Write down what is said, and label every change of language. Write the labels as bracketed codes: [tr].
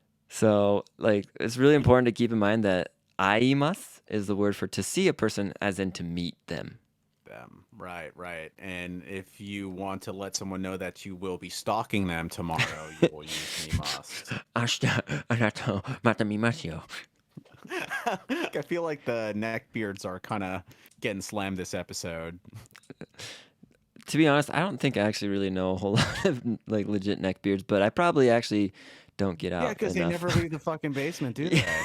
[en] So like it's really important to keep in mind that aimasu is the word for to see a person, as in to meet them. Them. Right. And if you want to let someone know that you will be stalking them tomorrow, you will use me must. [ja] 明日あなたをまた見ますよ。 [en] I feel like the neckbeards are kind of getting slammed this episode. To be honest, I don't think I actually really know a whole lot of like legit neckbeards, but I probably actually don't get out. Yeah, because they enough. never leave the fucking basement, do they?